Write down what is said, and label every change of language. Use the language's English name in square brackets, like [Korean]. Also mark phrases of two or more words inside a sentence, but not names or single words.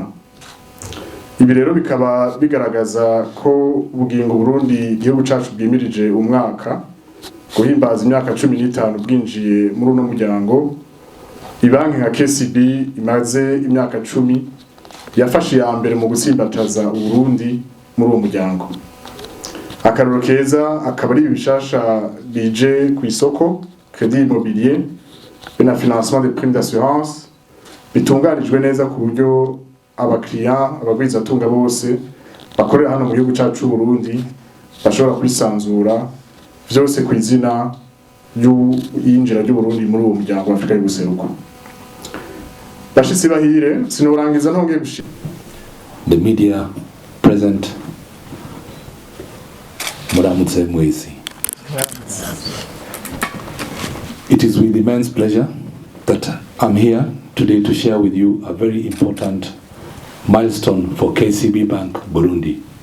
[Rundi] Ibi rero bikaba bigaragaza ko bugingo Burundi igihugu cacu bwimirije umwaka guhimbaza imyaka 15 bwinjiye muri uno muryango. Ibanki nka KCB imaze imyaka 10 yafashe ya mbere mu gusimbataza Burundi muri uwo muryango. Akaroro keza akaba ari ibishasha bije ku isoko, [French] crédit immobilier [Rundi] na [French] financement des primes d'assurance [Rundi] bitunganijwe neza ku buryo abagwiza atunga bose bakorera hano mu gihugu cyacu Burundi bashobora kwisanzura byose ku izina y'injira ry'u Burundi muri uwo muryango wa Afrika y'ubuseruko. Bashitsi bahire sinorangiza ntongeye gushira [English] the media present. [Rundi] Muramutse mwezi. [English] It is with immense pleasure that I'm here today to share with you a very important milestone for KCB Bank Burundi.